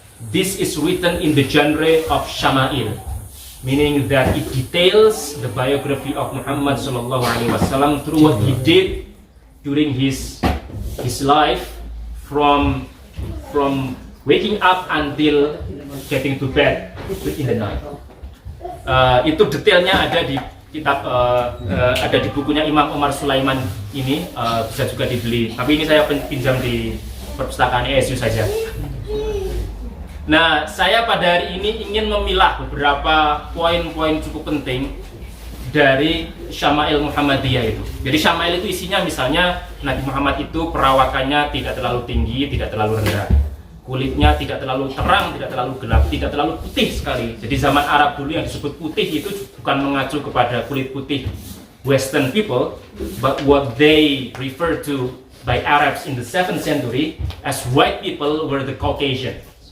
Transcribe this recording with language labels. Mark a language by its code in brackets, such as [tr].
[en] This is written in the genre of Shama'il, meaning that it details the biography of Muhammad sallallahu alaihi wasallam through what he did during his life, from waking up until getting to bed in the night. [id] Itu detailnya ada di kitab, ada di bukunya Imam Umar Sulaiman ini, bisa juga dibeli. Tapi ini saya pinjam di perpustakaan ESU saja. Nah, saya pada hari ini ingin memilah beberapa poin-poin cukup penting dari Syama'il Muhammadiyah itu. Jadi Syama'il itu isinya misalnya Nabi Muhammad itu perawakannya tidak terlalu tinggi, tidak terlalu rendah. Kulitnya tidak terlalu terang, tidak terlalu gelap, tidak terlalu putih sekali. Jadi zaman Arab dulu yang disebut putih itu bukan mengacu kepada kulit putih [en] Western people, but what they refer to by Arabs in the 7th century as white people were the Caucasians.